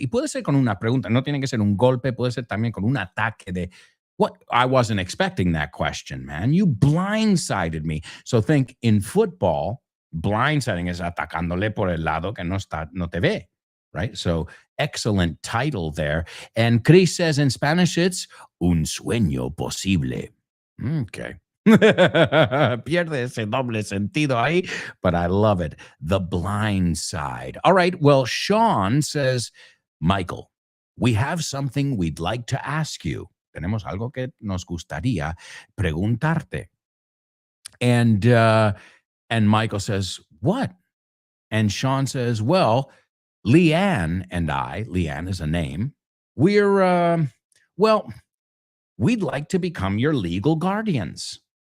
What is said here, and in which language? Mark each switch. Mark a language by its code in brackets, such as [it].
[es] Y puede ser con una pregunta, no tiene que ser un golpe, puede ser también con un ataque de, [en] what? I wasn't expecting that question, man. You blindsided me. So think in football, blindsiding is [es] atacándole por el lado que no te ve, [en] right? So excellent title there. And Chris says in Spanish, it's [es] un sueño posible. [en] Okay. [es] Pierde ese doble sentido ahí, [en] but I love it. The Blind Side. All right. Well, Sean says, Michael, we have something we'd like to ask you. [es] Tenemos algo que nos gustaría preguntarte. [en] And Michael says, what? And Sean says, well, Leanne and I, Leanne is a name, we're, we'd like to become your legal guardians.